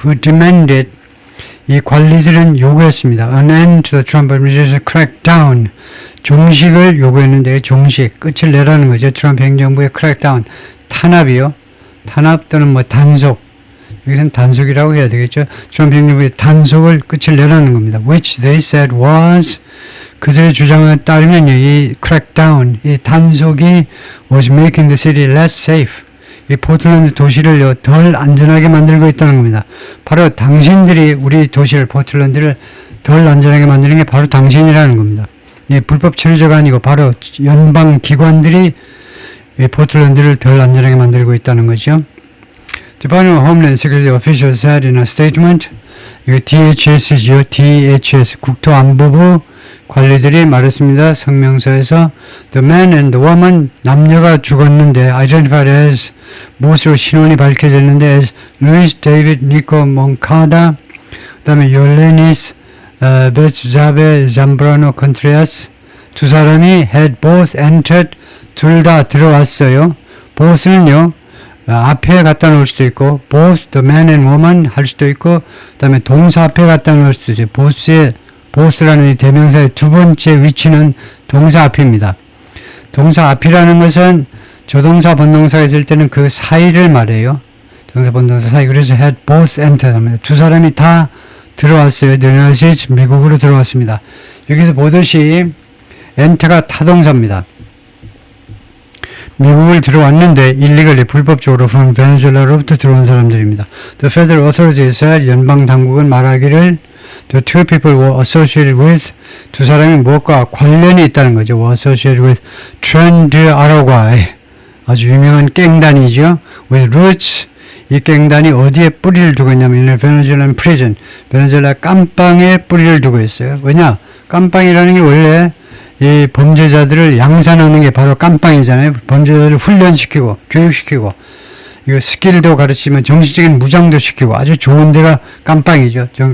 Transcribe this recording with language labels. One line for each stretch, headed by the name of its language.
English: Who demanded,
Korean: 이 관리들은 요구했습니다.
English: An end to the Trump administration crackdown.
Korean: 종식을 요구했는데 종식, 끝을 내라는 거죠. 트럼프 행정부의 crackdown. 탄압이요. 탄압 또는 뭐 단속, 여기서는 단속이라고 해야 되겠죠. 트럼프 행정부의 단속을 끝을 내라는 겁니다.
English: Which they said was,
Korean: 그들의 주장에 따르면
English: 이 crackdown,
Korean: 이 단속이
English: was making the city less safe.
Korean: 이 포틀랜드 도시를 덜 안전하게 만들고 있다는 겁니다. 바로 당신들이 우리 도시를, 포틀랜드를 덜 안전하게 만드는 게 바로 당신이라는 겁니다. 이 불법 체류자가 아니고 바로 연방 기관들이 이 포틀랜드를 덜 안전하게 만들고 있다는 거죠.
English: Department of Homeland Security officials said in a statement,
Korean: 이거 DHS죠. DHS, 국토안보부 관리들이 말했습니다. 성명서에서
English: The man and the woman,
Korean: 남녀가 죽었는데
English: identified as,
Korean: 무엇으로 신원이 밝혀졌는데 as Luis David Nico Moncada, 그 다음에 Yolenis Betzabe Zambrano Contreras, 두 사람이
English: had both entered,
Korean: 둘 다 들어왔어요. both는요, 앞에 갖다 놓을 수도 있고,
English: both the man and woman
Korean: 할 수도 있고, 그 다음에 동사 앞에 갖다 놓을 수도 있어요. both라는 이 대명사의 두 번째 위치는 동사 앞입니다. 동사 앞이라는 것은 조동사, 본동사가 있을 때는 그 사이를 말해요. 동사, 본동사 사이. 그래서
English: had both entered
Korean: 합니다. 두 사람이 다 들어왔어요. 미국으로 들어왔습니다. 여기서 보듯이 enter가 타동사입니다. 미국을 들어왔는데 illegally, 불법적으로 from 베네수엘라로부터 들어온 사람들입니다.
English: The federal authorities said,
Korean: 연방 당국은 말하기를
English: the two people were associated with,
Korean: 두 사람이 무엇과 관련이 있다는 거죠.
English: were associated with Trend Araguay,
Korean: 아주 유명한 갱단이죠.
English: with roots,
Korean: 이 갱단이 어디에 뿌리를 두고 있냐면
English: in a Venezuelan prison,
Korean: 베네수엘라 깜빵에 뿌리를 두고 있어요. 왜냐? 깜빵이라는 게 원래 이 범죄자들을 양산하는 게 바로 깜빵이잖아요. 범죄자들을 훈련시키고 교육시키고 이거 스킬도 가르치면 정신적인 무장도 시키고 아주 좋은 데가 깜빵이죠.